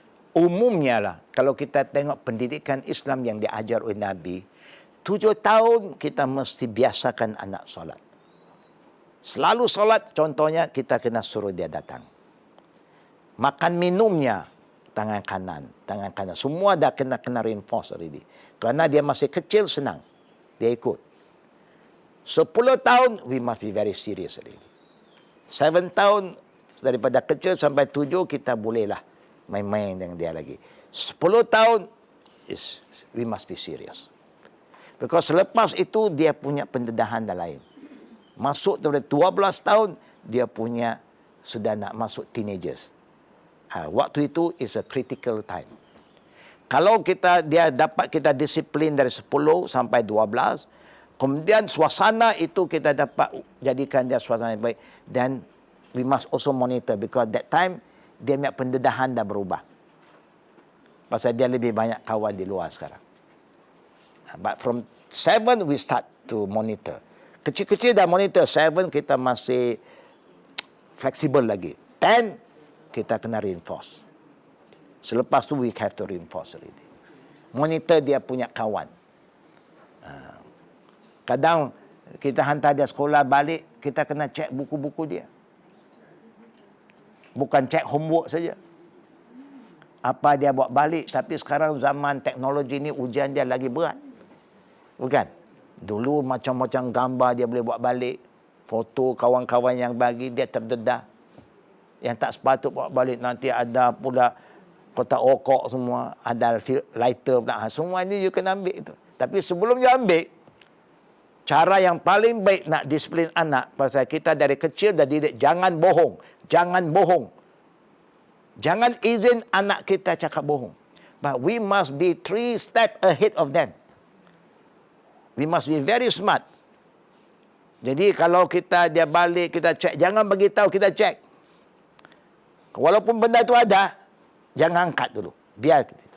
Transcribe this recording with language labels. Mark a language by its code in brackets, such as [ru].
[ms] Umumnya lah, kalau kita tengok pendidikan Islam yang diajar oleh Nabi, 7 tahun kita mesti biasakan anak solat. Selalu solat, contohnya kita kena suruh dia datang. Makan minumnya, tangan kanan. Semua dah kena [en] reinforce already. [ms] Kerana dia masih kecil, senang. Dia ikut. [en] 10 tahun, we must be very serious already. [ms] 7 tahun, daripada kecil sampai 7, kita bolehlah main-main dengan dia lagi. [en] 10 tahun, we must be serious. [ms] Because selepas itu, dia punya pendedahan dah lain. Masuk dari 12 tahun, dia punya sudah nak masuk teenagers. Waktu itu [en] is a critical time. [ms] Kalau dia dapat kita disiplin dari 10 sampai 12, kemudian suasana itu kita dapat jadikan dia suasana yang baik, [en] then we must also monitor because that time [ms] dia punya pendedahan dah berubah. Pasal dia lebih banyak kawan di luar sekarang. [en] But from 7 we start to monitor. [ms] Kecil-kecil dah monitor, 7 kita masih fleksibel lagi. 10 kita kena reinforce. Selepas tu [en] we have to reinforce already. [ms] Monitor dia punya kawan. Kadang kita hantar dia sekolah balik, kita kena cek buku-buku dia. Bukan cek homework saja. Apa dia buat balik, tapi sekarang zaman teknologi ni ujian dia lagi berat. Bukan? Dulu macam-macam gambar dia boleh buat balik. Foto kawan-kawan yang bagi, dia terdedah. Yang tak sepatut buat balik, nanti ada pula kotak rokok semua, ada lighter pula. Semua ni you kena ambil itu. Tapi sebelum you ambil, cara yang paling baik nak disiplin anak, pasal kita dari kecil dah didik, jangan bohong. Jangan bohong. Jangan izin anak kita cakap bohong. [en] But we must be 3 steps ahead of them. We must be very smart. [ms] Jadi kalau dia balik, kita cek, jangan bagi tahu kita cek. Walaupun benda itu ada, jangan angkat dulu. Biar.